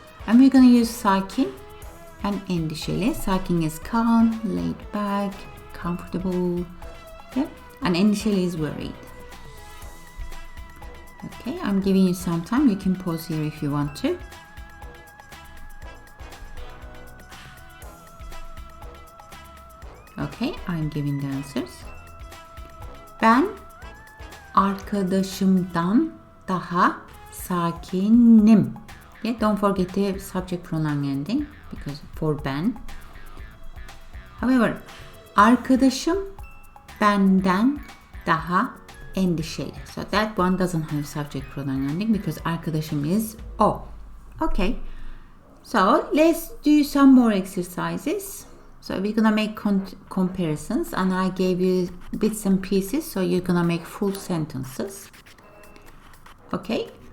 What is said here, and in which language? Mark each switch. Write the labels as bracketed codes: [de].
[en] And we're going to use sakin and endişeli. Sakin is calm, laid back, comfortable. Yeah? And endişeli is worried. Okay, I'm giving you some time. You can pause here if you want to. Okay, I'm giving the answers. [tr] Ben arkadaşımdan daha sakinim. [en] Yeah, don't forget the subject pronoun ending because for ben. [tr] However, arkadaşım benden daha endişeli. [en] So that one doesn't have subject pronoun ending because arkadaşım is o. Okay. So let's do some more exercises. So we're gonna make comparisons, and I gave you bits and pieces, so you're gonna make full sentences. Okay.